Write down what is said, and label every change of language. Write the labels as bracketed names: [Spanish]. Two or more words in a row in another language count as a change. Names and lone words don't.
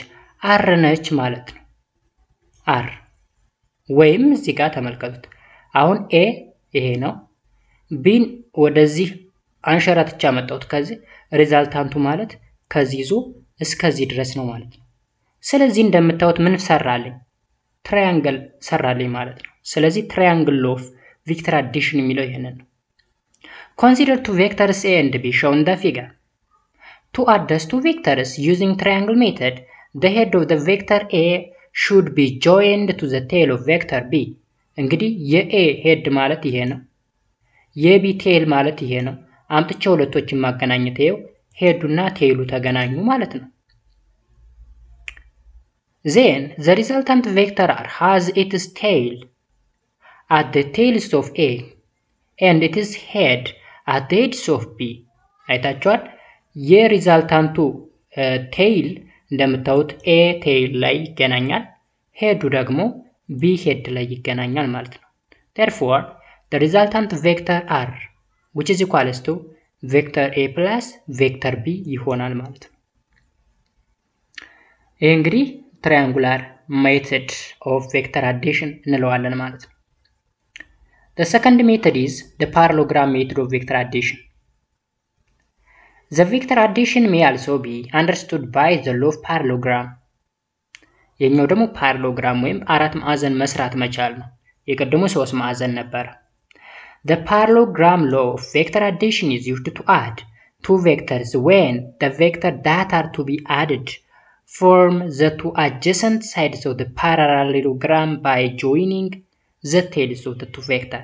[Amharic] አር ነች ማለት ነው። አር ወይም እዚህ ጋር ተመልከቱት። አሁን ኤ ይሄ ነው፣ ቢን ወደዚህ አንሸራትቻ መጣሁት። ከዚህ ሪዛልታንቱ ማለት ከዚህ ይዞ እስከዚህ ድረስ ነው ማለት ነው። ስለዚህ እንደምታዩት ምን ሰራልኝ? ትራያንግል ሰራልኝ ማለት ነው። ስለዚህ [English] triangle of vector addition [Amharic] የሚለው ይሄንን ነው። [English] Consider two vectors A and B shown in the figure. To add those two vectors using triangle method, the head of the vector A should be joined to the tail of vector B. [Amharic] እንግዲህ የኤ ሄድ ማለት ይሄ ነው፣ የቢ ቴል ማለት ይሄ ነው። አምጥቼ ሁለቶችን ማገናኘት ይሄው ሄዱና ቴሉ ተገናኙ ማለት ነው። [English] Then the resultant vector R has its tail at the tails of A and it is head at the edges of B [Amharic] አይታችኋል። የሪዛልታንቱ ቴይል እንደምታዩት ኤ ቴይል ላይ ይገናኛል፣ ሄዱ ደግሞ ቢ ሄድ ላይ ይገናኛል ማለት ነው። [English] therefore the resultant vector r which is equals to vector a plus vector b [Amharic] ይሆናል ማለት ነው። ይህ እንግዲህ [English] triangular method of vector addition [Amharic] እንለዋለን ማለት ነው። [English] The second method is the parallelogram method of vector addition. The vector addition may also be understood by the law of parallelogram. [Amharic] የኛው ደግሞ parallelogram ወይም አራት ማዕዘን መስራት መቻል ነው። የቀደሙ ሶስት ማዕዘን ነበር። [English] The parallelogram law of vector addition is used to add two vectors when the vector that are to be added form the two adjacent sides of the parallelogram by joining the tails of the two vectors.